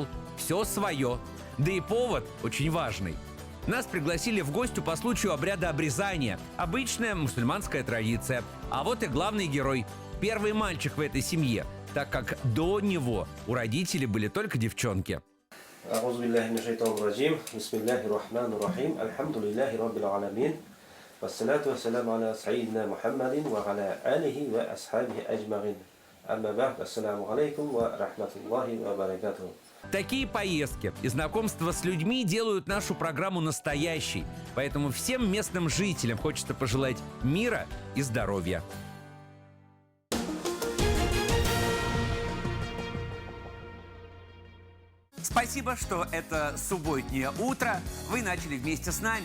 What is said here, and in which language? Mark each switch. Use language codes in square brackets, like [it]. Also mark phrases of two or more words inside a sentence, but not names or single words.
[ru] Все свое. Да и повод очень важный. Нас пригласили в гости по случаю обряда обрезания. Обычная мусульманская традиция. А вот и главный герой. Первый мальчик в этой семье, так как до него у родителей были только девчонки. [ar] أعوذ بالله من الشيطان الرجيم بسم الله الرحمن الرحيم الحمد لله رب العالمين والصلاة والسلام على سيدنا محمد وعلى آله وأصحابه أجمعين أما بعد السلام عليكم ورحمة الله وبركاته. [ru] Такие поездки и знакомства с людьми делают нашу программу настоящей. Поэтому всем местным жителям хочется пожелать мира и здоровья. Спасибо, что это субботнее утро вы начали вместе с нами.